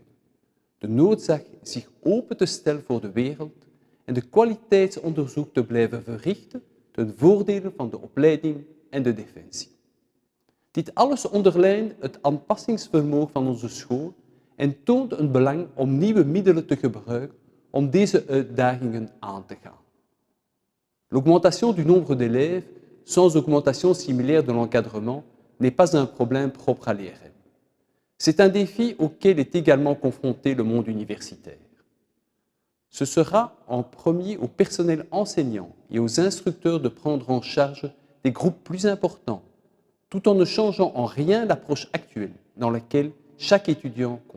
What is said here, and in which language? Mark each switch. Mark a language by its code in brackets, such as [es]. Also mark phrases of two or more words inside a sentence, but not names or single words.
[nl] De noodzaak zich open te stellen voor de wereld en de kwaliteitsonderzoek te blijven verrichten ten voordele van de opleiding en de defensie. Dit alles onderlijnt het aanpassingsvermogen van onze school en toont een belang om nieuwe middelen te gebruiken om deze uitdagingen aan te gaan. [fr] L'augmentation du nombre d'élèves sans augmentation similaire de l'encadrement n'est pas un problème propre à l'IRM. C'est un défi auquel est également confronté le monde universitaire. Ce sera en premier au personnel enseignant et aux instructeurs de prendre en charge des groupes plus importants, tout en ne changeant en rien l'approche actuelle dans laquelle chaque étudiant compte.